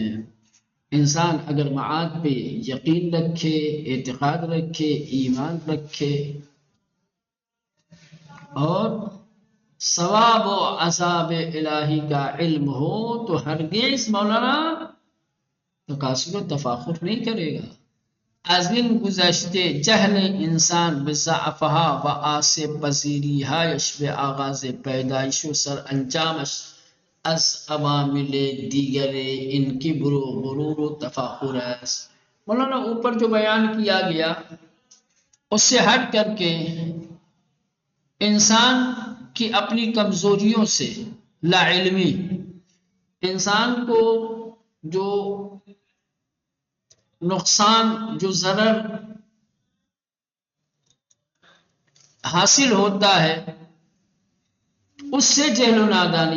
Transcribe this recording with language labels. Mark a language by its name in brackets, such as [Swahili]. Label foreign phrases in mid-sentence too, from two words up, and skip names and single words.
[Urdu] انسان اگر معاد پہ یقین رکھے، اعتقاد رکھے، ایمان رکھے اور ثواب و عذاب الہی کا علم ہو تو ہرگز مولانا تکاثر و تفاخر نہیں کرے گا. [Persian] از این گذشته جهل انسان به ضعفها و آسیب پذیری‌هایش به آغاز پیدایش و سرانجامش از عوامل دیگر ان کبر و غرور و تفاخر است. [Urdu] مولانا اوپر جو بیان کیا گیا اس سے ہٹ کر کے انسان کی اپنی کمزوریوں سے، لا علمی، انسان کو جو نقصان، جو ضرر حاصل ہوتا ہے اس سے جہل و نادانی.